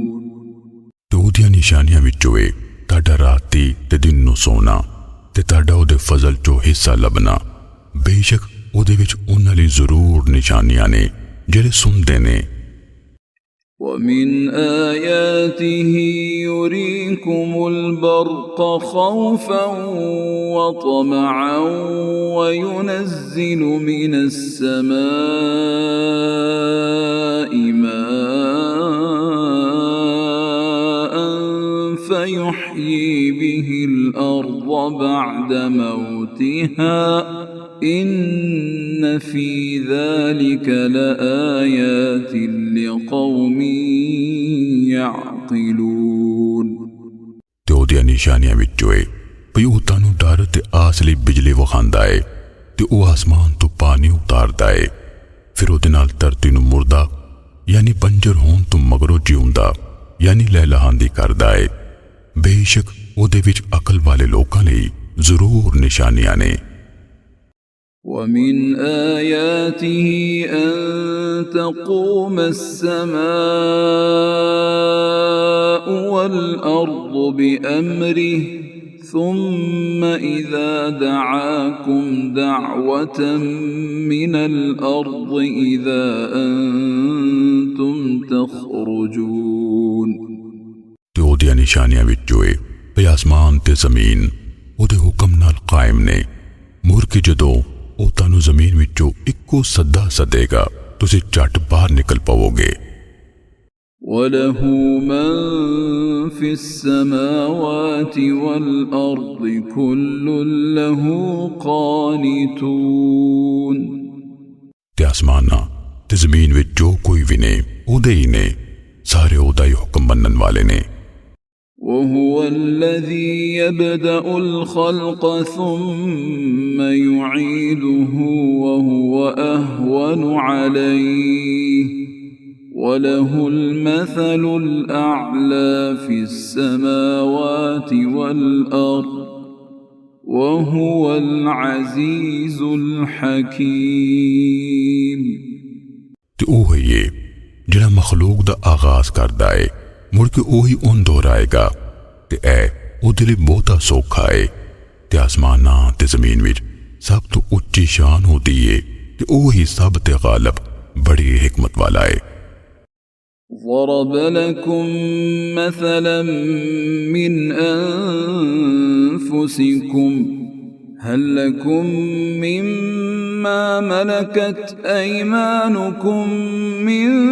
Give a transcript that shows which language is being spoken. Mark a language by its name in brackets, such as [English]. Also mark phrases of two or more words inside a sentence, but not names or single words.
[Punjabi] ਤੇ ਉਹਦੀਆਂ ਨਿਸ਼ਾਨੀਆਂ ਵਿੱਚੋਂ ਇਹ ਤੁਹਾਡਾ ਰਾਤੀ ਤੇ ਦਿਨ ਨੂੰ ਸੋਣਾ ਤੇ ਤੁਹਾਡਾ ਉਹਦੇ ਫਜ਼ਲ ਚੋਂ ਹਿੱਸਾ ਲੱਭਣਾ। ਬੇਸ਼ੱਕ ਉਹਦੇ ਵਿੱਚ ਉਹਨਾਂ ਲਈ ਜ਼ਰੂਰ ਨਿਸ਼ਾਨੀਆਂ ਨੇ ਜਿਹੜੇ ਸੁਣਦੇ ਨੇ। [Arabic] ومن آياته يريكم البرق خوفا وطمعا وينزل من السماء ماء فيحيي به الأرض بعد موتها إن في ذلك لآيات لقوم يعقلون۔ [Punjabi] ਤੇ ਉਹਦੀਆਂ ਨਿਸ਼ਾਨੀਆਂ ਵਿੱਚੋਂ ਇਹ ਭਈ ਉਹ ਤੁਹਾਨੂੰ ਡਰ ਤੇ ਆਸ ਲਈ ਬਿਜਲੀ ਵਿਖਾਉਂਦਾ ਏ ਤੇ ਉਹ ਆਸਮਾਨ ਤੋਂ ਪਾਣੀ ਉਤਾਰਦਾ ਏ, ਫਿਰ ਉਹਦੇ ਨਾਲ ਧਰਤੀ ਨੂੰ ਮੁਰਦਾ ਯਾਨੀ ਬੰਜਰ ਹੋਣ ਤੋਂ ਮਗਰੋਂ ਜਿਉਂਦਾ ਯਾਨੀ ਲਹਿਲਹਾਂਦੀ ਕਰਦਾ ਏ। ਬੇਸ਼ੱਕ ਉਹਦੇ ਵਿੱਚ ਅਕਲ ਵਾਲੇ ਲੋਕਾਂ ਲਈ ਜ਼ਰੂਰ ਨਿਸ਼ਾਨੀਆਂ ਨੇ। [Arabic] ومن آياته أن تقوم السماء والأرض بأمره ثم إذا دعاكم دعوة من الأرض إذا أنتم تخرجون۔ [Punjabi] ਤੇ ਉਹਦੀਆਂ ਨਿਸ਼ਾਨੀਆਂ ਵਿੱਚੋਂ ਇਹ ਭਈ ਆਸਮਾਨ ਤੇ ਜ਼ਮੀਨ ਉਹਦੇ ਹੁਕਮ ਨਾਲ ਕਾਇਮ ਨੇ। ਮੁੜ ਕੇ ਜਦੋਂ ਉਹ ਤੁਹਾਨੂੰ ਜ਼ਮੀਨ ਵਿੱਚੋਂ ਇੱਕੋ ਸੱਦਾ ਸੱਦੇਗਾ ਤੁਸੀਂ ਝੱਟ ਬਾਹਰ ਨਿਕਲ ਪਵੋਗੇ। [Arabic] وله من في السماوات والأرض كل له قانتون۔ [Punjabi] ਤੇ ਆਸਮਾਨਾਂ ਤੇ ਜ਼ਮੀਨ ਵਿੱਚ ਜੋ ਕੋਈ ਵੀ ਨੇ ਉਹਦੇ ਹੀ ਨੇ, ਸਾਰੇ ਉਹਦਾ ਹੀ ਹੁਕਮ ਮੰਨਣ ਵਾਲੇ ਨੇ। [Arabic] وهو الذي يبدأ الخلق ثم يعيده وهو أهون عليه وله المثل الأعلى في السماوات والأرض وهو العزيز الحكيم۔ [Punjabi] ਤੇ ਉਹ ਹੀ ਹੈ ਜਿਹੜਾ ਮਖਲੂਕ ਦਾ ਆਗਾਜ਼ ਕਰਦਾ ਹੈ, ਮੁੜ ਕੇ ਉਹੀ ਉਹਨ ਦੁਹਰਾਏਗਾ ਤੇ ਇਹ ਉਹਦੇ ਲਈ ਬਹੁਤਾ ਸੌਖਾ ਹੈ। ਤੇ ਆਸਮਾਨਾਂ ਤੇ ਜ਼ਮੀਨ ਵਿੱਚ ਸਭ ਤੋਂ ਉੱਚੀ ਸ਼ਾਨ ਹੁੰਦੀ ਹੈ ਤੇ ਉਹੀ ਸਭ ਤੇ ਗਾਲਬ ਬੜੀ ਹਕਮਤ ਵਾਲਾ ਹੈ۔ [Arabic] ضرب لكم مثلا من أنفسكم هل لكم مما ملكت أيمانكم من